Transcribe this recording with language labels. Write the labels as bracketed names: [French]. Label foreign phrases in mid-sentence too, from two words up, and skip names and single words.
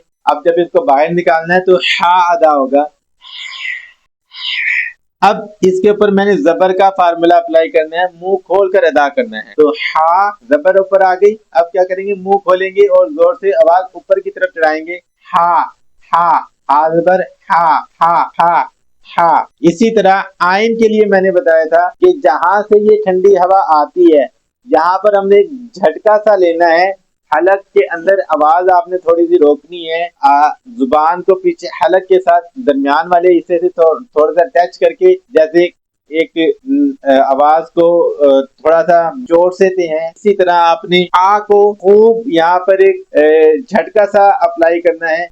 [Urdu] اب جب اس کو باہر نکالنا ہے تو ہا ادا ہوگا. اب اس کے اوپر میں نے زبر کا فارمولا اپلائی کرنا ہے، منہ کھول کر ادا کرنا ہے. تو ہا زبر اوپر آ گئی، اب کیا کریں گے؟ منہ کھولیں گے اور زور سے آواز اوپر کی طرف چڑھائیں گے. ہا ہا ہا زبر ہا ہا ہا ہا. اسی طرح آئین کے لیے میں نے بتایا تھا کہ جہاں سے یہ ٹھنڈی ہوا آتی ہے یہاں پر ہم نے جھٹکا سا لینا ہے. حلق کے اندر آواز آپ نے تھوڑی سی روکنی ہے، زبان کو پیچھے حلق کے ساتھ درمیان والے حصے سے تھوڑا سا ٹچ کر کے، جیسے ایک آواز کو تھوڑا سا جوڑ سیتے ہیں، اسی طرح آپ نے آ کو خوب یہاں پر ایک جھٹکا سا اپلائی کرنا ہے.